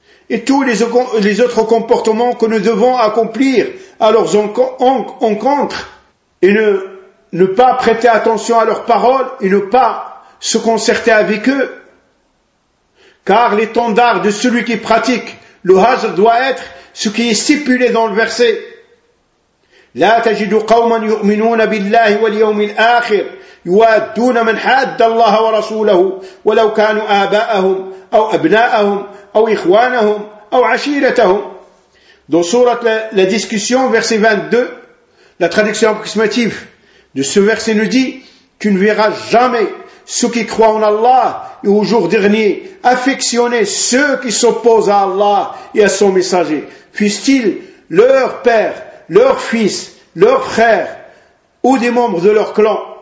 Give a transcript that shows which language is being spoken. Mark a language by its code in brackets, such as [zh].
[fr] Et tous les autres comportements que nous devons accomplir à leurs encontres, et ne pas prêter attention à leurs paroles, et ne pas se concerter avec eux. Car l'étendard de celui qui pratique le hajr doit être ce qui est stipulé dans le verset. [ar] لا تجد قوما يؤمنون بالله واليوم الآخر يوادون من حاد الله ورسوله ولو كانوا آباءهم أو أبناءهم أو إخوانهم أو عشيرتهم. [fr] Dans sourate la discussion, verset 22, la traduction approximative de ce verset nous dit: tu ne verras jamais ceux qui croient en Allah et au jour dernier affectionner ceux qui s'opposent à Allah et à son messager, fussent-ils leur père, leurs fils, leurs frères ou des membres de leur clan.